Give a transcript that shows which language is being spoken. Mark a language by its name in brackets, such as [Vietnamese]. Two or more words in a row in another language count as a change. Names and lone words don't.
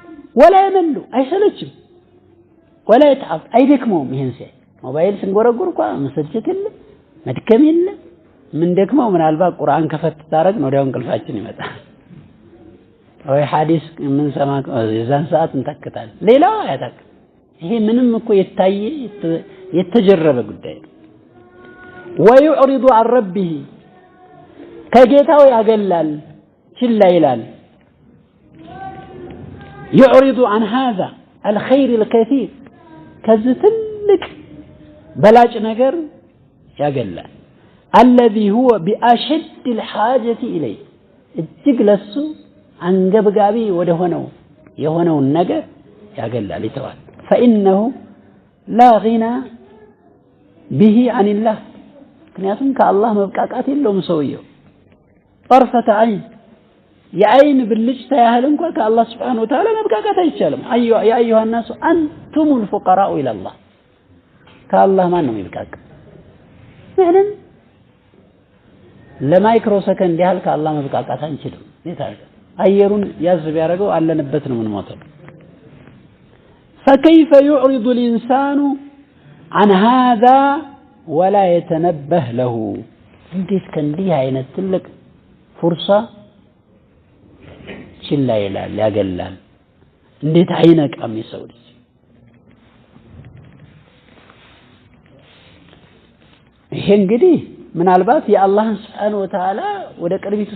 [Arabic] ولا يمل [Amharic] አይሰለችም [Arabic] ولا يتعب [Amharic] አይደክመውም ይሄን ሲያይ ሞባይል ስንጎረጉር እንኳን መሰልቸት የለ መድከም የለ ምን ደክመው ምናልባት ቁርአን ከፈት ታረግ ነው ወዲያው እንቅልፋችን ይመጣል ወይ ሐዲስ ምን ሰማ የዛን ሰዓት እንተከታል ሌላው አያታክ ይሄ ምንም እኮ የታየ የተጀረበ ጉዳይ ነው [Arabic] ويعرض عن ربه [Amharic] ከጌታው ያገላል ችላ ይላል [Arabic] يعرض عن هذا الخير الكثير [Amharic] ከዚህ ትልቅ በላጭ ነገር ያገላል [Arabic] الذي هو بأشد الحاجة [Amharic] إليه እጅግ ለሱ አንገብጋቢ ወደ ሆነው የሆነውን ነገር ያገላል ይተዋል [Arabic] فإنه لا غنى به عن الله [Amharic] ምክንያቱም ከአላህ መብቃቃት የለውም ሰውየው [Arabic] طرفة عين [Amharic] የአይን ብልጭታ ያህል እንኳን ከአላህ [Arabic] سبحانه وتعالى [Amharic] መብቃቃት አይቻልም [Arabic] يا أيها الناس أنتم الفقراء إلى الله [Amharic] ከአላህ ማን ነው የሚብቃቃ ምንም ለማይክሮ ሰከንድ ያህል ከአላህ መብቃቃት አንችልም ይታል አየሩን ያዝ ቢያረገው አለንበት ነው ምንሞተው [Arabic] فكيف يعرض الإنسان عن هذا ولا يتنبه له [Amharic] እንዴት ከእንዲህ አይነት ትልቅ ፍርሳ ችላ ይላል ያገላል እንዴት አይነቃም ይሰው ልጅ ይሄ እንግዲህ ምናልባት የአላህን [Arabic] سبحانه وتعالى [Amharic] ወደ ቅርቢቱ